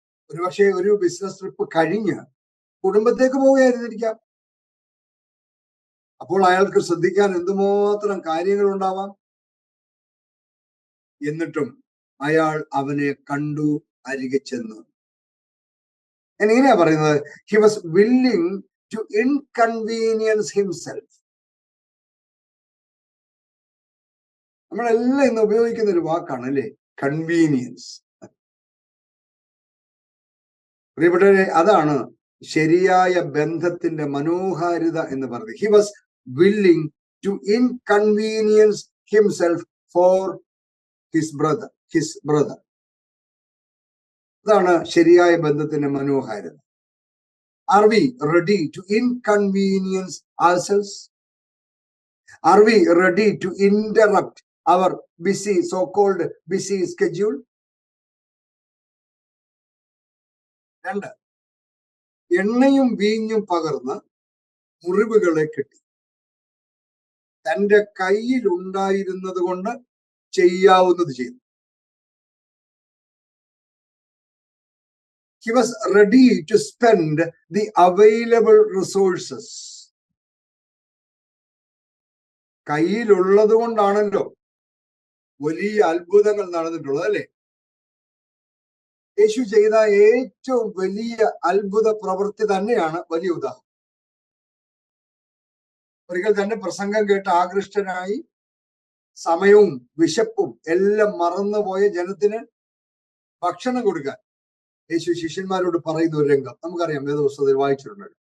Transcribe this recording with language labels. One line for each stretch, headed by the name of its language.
Malayalam: ഒരുപക്ഷെ ഒരു business trip കഴിഞ്ഞ് കുടുംബത്തേക്ക് പോവുകയായിരുന്നിരിക്കാം. അപ്പോൾ അയാൾക്ക് ശ്രദ്ധിക്കാൻ എന്തുമാത്രം കാര്യങ്ങൾ ഉണ്ടാവാം. എന്നിട്ടും അയാൾ അവനെ കണ്ടു, അരികെ ചെന്നു. ഞാൻ ഇങ്ങനെയാ പറയുന്നത്,
English: he was willing to inconvenience himself.
Malayalam: നമ്മളെല്ലാം ഇന്ന് ഉപയോഗിക്കുന്ന ഒരു വാക്കാണ് അല്ലേ, കൺവീനിയൻസ്. പ്രിയപ്പെട്ടവരെ, അതാണ് ശരിയായ ബന്ധത്തിന്റെ മനോഹാരിത എന്ന് പറയുന്നത്.
English: He was willing to inconvenience himself for his brother.
Malayalam: അതാണ് ശരിയായ ബന്ധത്തിന്റെ മനോഹാരിത.
English: Are we ready to inconvenience ourselves? Are we ready to interrupt our busy, so-called busy schedule?
Malayalam: 2, എണ്ണയും വീഞ്ഞും പകർന്ന് മുറിവുകളെ കെട്ടി. തന്റെ കയ്യിൽ ഉണ്ടായിരുന്നത് കൊണ്ട് ചെയ്യാവുന്നത് ചെയ്തു.
English: He was ready to spend the available resources.
Malayalam: കയ്യിലുള്ളത് കൊണ്ടാണല്ലോ വലിയ അത്ഭുതങ്ങൾ നടന്നിട്ടുള്ളത്, അല്ലെ? യേശു ചെയ്ത ഏറ്റവും വലിയ അത്ഭുത പ്രവൃത്തി തന്നെയാണ് വലിയ ഉദാഹരണം. ഒരിക്കൽ തന്നെ പ്രസംഗം കേട്ട് ആകൃഷ്ടനായി സമയവും വിശപ്പും എല്ലാം മറന്നുപോയ ജനത്തിന് ഭക്ഷണം കൊടുക്കാൻ യേശു ശിഷ്യന്മാരോട് പറയുന്ന ഒരു രംഗം നമുക്കറിയാം, വേദപുസ്തകത്തിൽ വായിച്ചിട്ടുണ്ട്.